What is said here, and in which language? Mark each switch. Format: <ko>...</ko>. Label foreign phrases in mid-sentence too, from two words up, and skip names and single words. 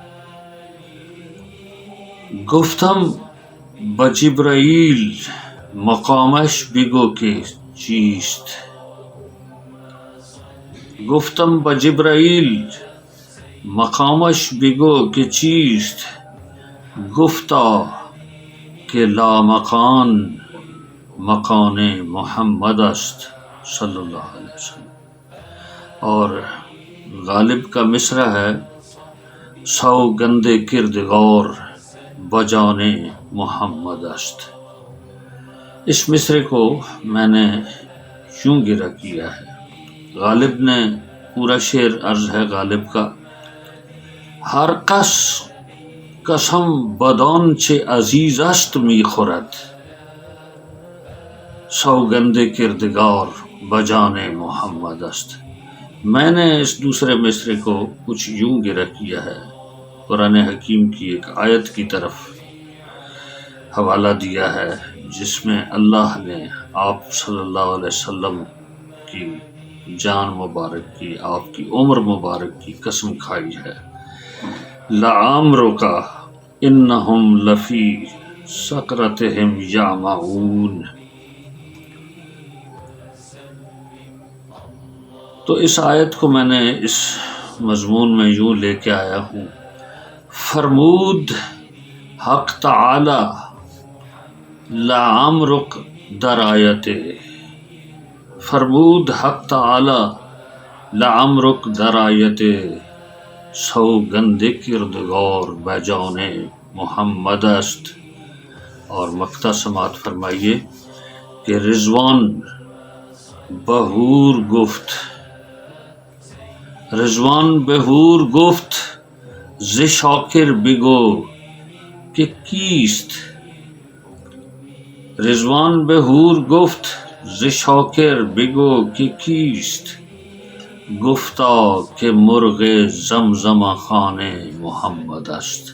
<fa>گفتم با جبرائیل مقامش بگو که چیست، گفتم با جبرائیل مقامش بگو که چیست، گفتا که لا مکان مکان محمد است</fa> <ar>صلی اللہ علیہ وسلم۔</ar> <ur>اور غالب کا مصرع ہے:</ur> <fa>سوگند کردگار بجان محمد است۔</fa> <ur>اس مصرع کو میں نے یوں گرہ کیا ہے۔ غالب نے پورا شعر عرض ہے غالب کا:</ur> <fa>ہر کس قسم بدان چه عزیز است می خورد، سوگند کردگار بجان محمد است۔</fa> <ur>میں نے اس دوسرے مصرع کو کچھ یوں گرہ کیا ہے، قرآن حکیم کی ایک آیت کی طرف حوالہ دیا ہے جس میں اللہ نے آپ</ur> <ar>صلی اللہ علیہ وسلم</ar> <ur>کی جان مبارک کی، آپ کی عمر مبارک کی قسم کھائی ہے:</ur> <ar>لعمرک انہم لفی سکرتہم یعمہون۔</ar> <ur>تو اس آیت کو میں نے اس مضمون میں یوں لے کے آیا ہوں:</ur> <fa>فرمود حق تعالی لعمرک در آیت، فرمود حق تعالی لعمرک در آیت، سوگند کردگار بجان محمد است۔</fa> <ur>اور مقطع سماعت فرمائیے کہ</ur> <fa>رضوان بہور گفت، رضوان بهور گفت ز شاکر بگو که کیست. رضوان بهور گفت ز شاکر بگو که کیست، گفتا که مرغ زمزم خانه محمد است.</fa>